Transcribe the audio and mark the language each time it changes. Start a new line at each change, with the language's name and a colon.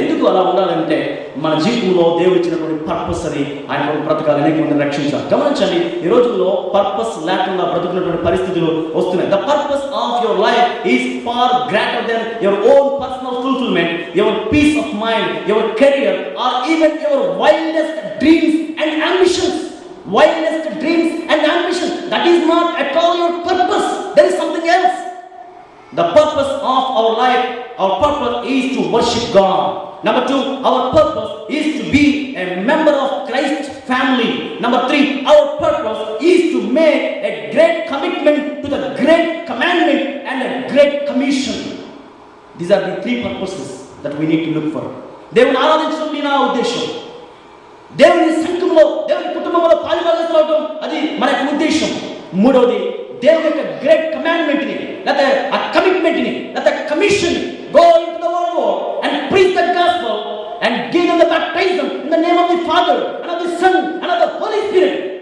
Telugu: ఎందుకు అలా ఉండాలంటే మన జీవితంలో దేవుడు ఇచ్చినటువంటి పర్పస్ అని ఆయన బ్రతకాలి, అనేక మందిని రక్షించాలి. గమనించండి, ఈ రోజుల్లో పర్పస్ లేకుండా బ్రతుకున్నటువంటి పరిస్థితులు వస్తున్నాయి.
English: The purpose of your life is far greater than your own personal fulfilment, your peace of mind, your career or even your wildest dreams and ambitions. Wildest dreams and ambition, that is not at all your purpose. There is something else. The purpose of our life, our purpose is to worship God. Number 2, our purpose is to be a member of Christ's family. Number 3, our purpose is to make a great commitment to the great commandment and a great commission. These are the 3 purposes that we need to look for.
Telugu: దేవుని ఆరాధించడం నా ఉద్దేశం. దేవుని సంఘంలో, దేవుని కుటుంబంలో పాలుభాగస్తులు అవడం, అది మన యొక్క ఉద్దేశం. మూడవది, దేవుని యొక్క గ్రేట్ కమాండ్మెంట్ని, లేకపోతే ఆ కమిట్మెంట్ని, లేకపోతే commission,
English: Go into the world and preach the gospel and give them the baptism in the name of the Father and of the Son and of the Holy Spirit.